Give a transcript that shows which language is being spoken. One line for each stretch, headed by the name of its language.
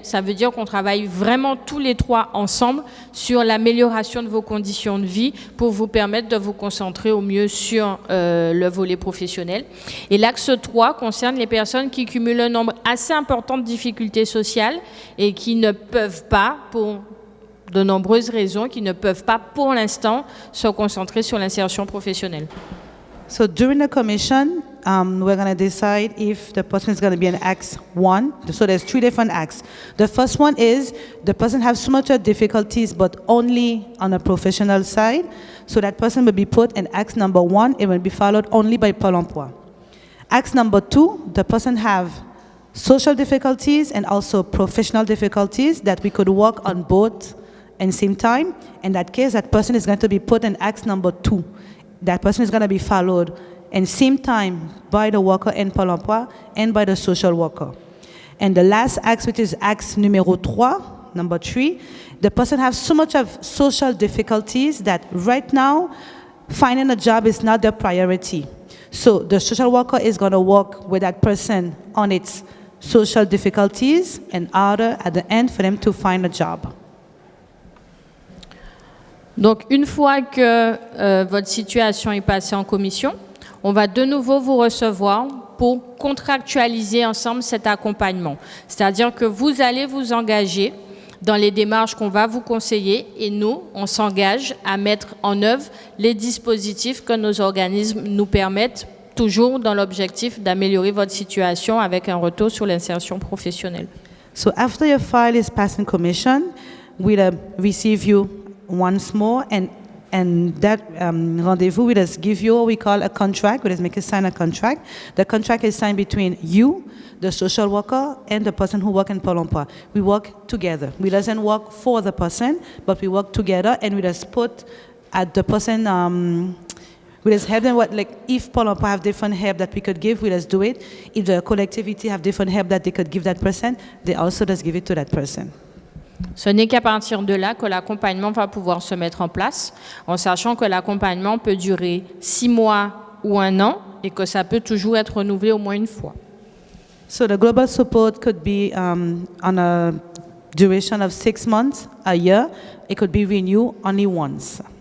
French: Ça veut dire qu'on travaille vraiment tous les 3 ensemble sur l'amélioration de vos conditions de vie pour vous permettre de vous concentrer au mieux sur le volet professionnel. Et l'axe 3 concerne les personnes qui cumulent un nombre assez important de difficultés sociales et qui ne peuvent pas, pour de nombreuses raisons, qui ne peuvent pas pour l'instant se concentrer sur l'insertion professionnelle.
English: So during the commission, we're going to decide if the person is going to be in Act 1. So there's 3 different acts. The first one is the person has so much difficulties, but only on a professional side. So that person will be put in Act number 1. It will be followed only by Pôle emploi. Act number 2, the person have social difficulties and also professional difficulties that we could work on both at the same time. In that case, that person is going to be put in Act number 2. That person is going to be followed in same time by the worker in Pôle emploi and by the social worker. And the last act, which is act numéro 3, number 3, the person has so much of social difficulties that right now finding a job is not their priority. So the social worker is going to work with that person on its social difficulties in order at the end for them to find a job.
French: Donc, une fois que votre situation est passée en commission, on va de nouveau vous recevoir pour contractualiser ensemble cet accompagnement. C'est-à-dire que vous allez vous engager dans les démarches qu'on va vous conseiller et nous, on s'engage à mettre en œuvre les dispositifs que nos organismes nous permettent, toujours dans l'objectif d'améliorer votre situation avec un retour sur l'insertion professionnelle.
English: So after your file is passed in commission, we'll receive you once more, and that rendezvous will just give you what we call a contract. We'll just make you sign a contract. The contract is signed between you, the social worker, and the person who works in Pôle emploi. We work together. We doesn't work for the person, but we work together, and we just put at the person. We just help them. If Pôle emploi have different help that we could give, we just do it. If the collectivity have different help that they could give that person, they also just give it to that person.
French: Ce n'est qu'à partir de là que l'accompagnement va pouvoir se mettre en place, en sachant que l'accompagnement peut durer 6 mois ou 1 an et que ça peut toujours être renouvelé au moins une fois.
English: So the global support could be on a duration of 6 months, a year. It could be renewed only once.